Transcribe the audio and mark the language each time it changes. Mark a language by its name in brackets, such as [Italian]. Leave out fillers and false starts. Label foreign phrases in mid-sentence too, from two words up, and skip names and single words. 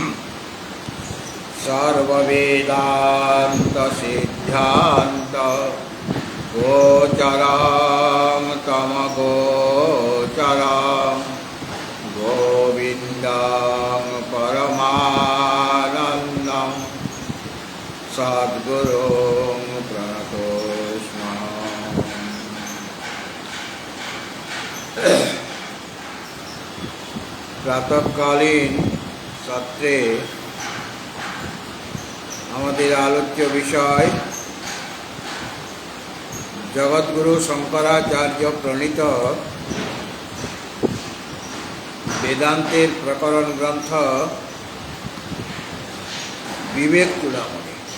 [Sanskrit] सर्ववेदान्तसिद्धान्त गोचरं तमगोचरं गोविन्दं परमानन्दं सद्गुरुं प्रणतोऽस्म्यहम्। प्रातःकालीन सत्रे [Bangla] আমাদের আলোচ্য বিষয় জগৎগুরু শঙ্করাচার্য প্রণীত বেদান্তের প্রকরণ গ্রন্থ বিবেক চূড়ামণি।